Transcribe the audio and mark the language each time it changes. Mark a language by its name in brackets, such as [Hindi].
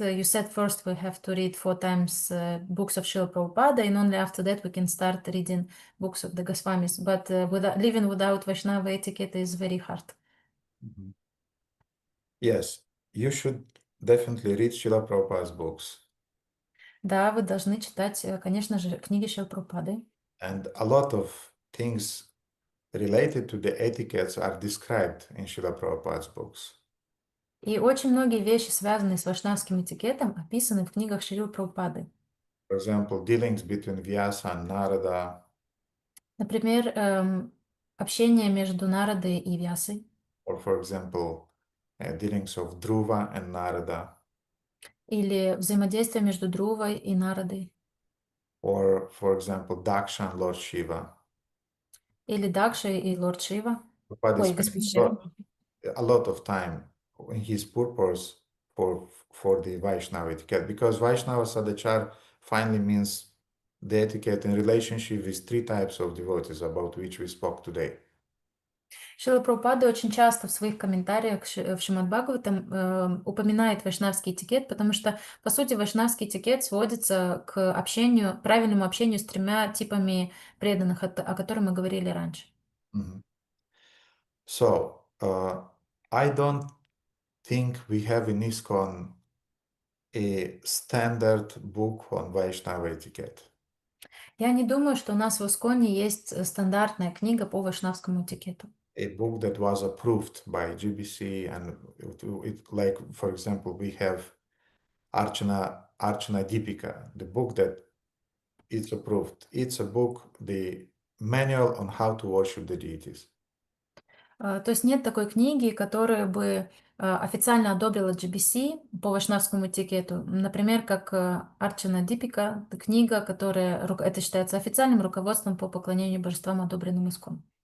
[English] You said first we have to read 4 times books of Srila Prabhupada, and only after that we can start reading books of the Goswamis. But living without Vaishnava etiquette is very hard. Mm-hmm. Yes, you should definitely read Srila Prabhupada's books. [Russian] Да, вы должны читать, конечно же, книги Шрилы Прабхупады. [English] And a lot of things related to the etiquettes are described in Srila Prabhupada's books. [Russian] И очень многие вещи, связанные с вайшнавским этикетом, описаны в книгах Шрилы Прабхупады. [English] For example, dealings between Vyasa and Narada. [Russian] Например, общение между Нарадой и Вьясой. [English] Or, for example, dealings of Dhruva and Narada. [Russian] Или взаимодействие между Друвой и Нарадой. [English] Or, for example, Daksha and Lord Shiva. [Russian] Или Дакша и Лорд Шива. Ой, Господь Шива. [English] A lot of time in his purpose for the Vaishnava etiquette, because Vaishnava Sadachar finally means the etiquette in relationship with 3 types of devotees about which we spoke today. [Russian] Шрила Прабхупада очень часто в своих комментариях в Шримад Бхагаватам упоминает вайшнавский этикет, потому что, по сути, вайшнавский этикет сводится к общению, правильному общению с 3 типами преданных, о которых мы говорили раньше. Mm-hmm. [English] So, I don't think we have in ISKCON a standard book on Vaishnava etiquette. [Russian] Я не думаю, что у нас в Исконе есть стандартная книга по вайшнавскому этикету. [English] A book that was approved by GBC, and like, for example, we have Archana Deepika, the book that is approved. It's a book, the manual on how to worship the deities. [Russian] То есть нет такой книги, которая бы официально одобрила GBC по вайшнавскому этикету. Например, как Арчана Дипика, это книга, которая это считается официальным руководством по поклонению божествам, одобренным Искон.